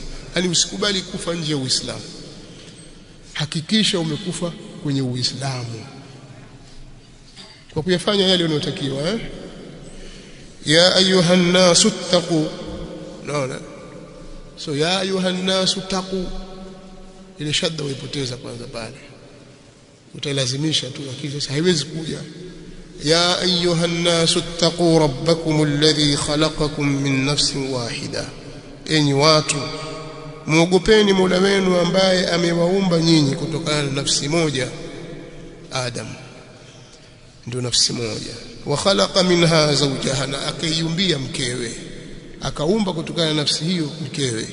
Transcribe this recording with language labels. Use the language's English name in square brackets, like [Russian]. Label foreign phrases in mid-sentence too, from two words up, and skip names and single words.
[Swahili] Yani usikubali kufa nje ya Uislamu, hakikisha umekufa kwenye Uislamu kwa kuyafanya yale unayotakiwa. [Arabic] يا أيها الناس اتقوا, [Swahili] naona so [Arabic] يا أيها الناس اتقوا, [Swahili] ile shadda uipoteza kwanza pale, utailazimisha tu, lakini sasa haiwezi kuja. [Arabic] يا أيها الناس اتقوا ربكم الذي خلقكم من نفس واحدة, [Swahili] enyi watu muogopeni Mola wenu ambaye amewaumba nyinyi kutokana na nafsi moja, Adam ndio nafsi moja. [Arabic] وخلق منها زوجها, [Swahili] na akaiumbia mkewe, akaumba kutokana na nafsi hiyo mkewe.